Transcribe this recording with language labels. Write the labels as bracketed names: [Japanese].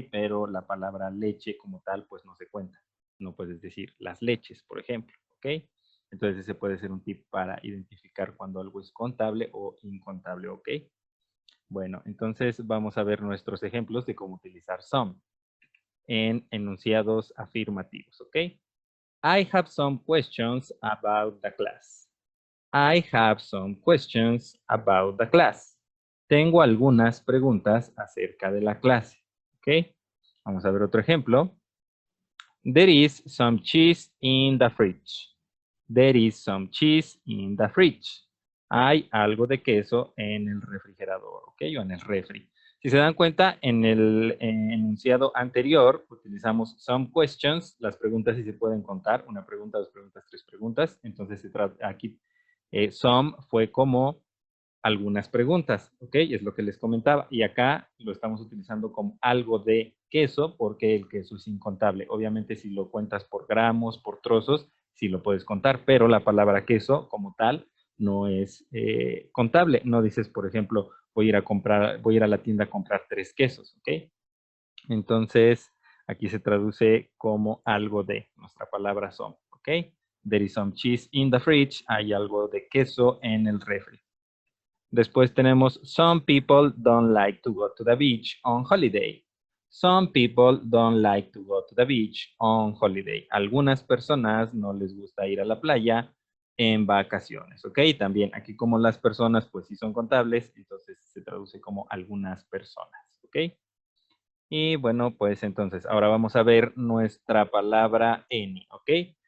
[Spanish] Pero la palabra leche como tal, pues no se cuenta. No puedes decir las leches, por ejemplo, ¿ok? Entonces ese puede ser un tip para identificar cuando algo es contable o incontable, ¿ok? Bueno, entonces vamos a ver nuestros ejemplos de cómo utilizar some en enunciados afirmativos, ¿ok? [English] I have some questions about the class. I have some questions about the class. [Spanish] Tengo algunas preguntas acerca de la clase. ¿Ok? Vamos a ver otro ejemplo. [English] There is some cheese in the fridge. There is some cheese in the fridge. [Spanish] Hay algo de queso en el refrigerador, ¿ok? O en el refri. Si se dan cuenta, en el enunciado anterior utilizamos [English] some questions, [Spanish] las preguntas sí se pueden contar, una pregunta, dos preguntas, tres preguntas. Entonces, aquí some fue como algunas preguntas, ¿ok? Es lo que les comentaba. Y acá lo estamos utilizando como algo de queso porque el queso es incontable. Obviamente si lo cuentas por gramos, por trozos, sí lo puedes contar, pero la palabra queso como tal no es contable. No dices, por ejemplo, voy a ir a la tienda a comprar 3 quesos, ¿ok? Entonces, aquí se traduce como algo de nuestra palabra some, ¿ok? [English] There is some cheese in the fridge. [Spanish] Hay algo de queso en el refri. Después tenemos [English] some people don't like to go to the beach on holiday. Some people don't like to go to the beach on holiday. [Spanish] Algunas personas no les gusta ir a la playa en vacaciones, ¿ok? También aquí como las personas pues sí son contables, entonces se traduce como algunas personas, ¿ok? Y bueno, pues entonces ahora vamos a ver nuestra palabra any, ¿ok?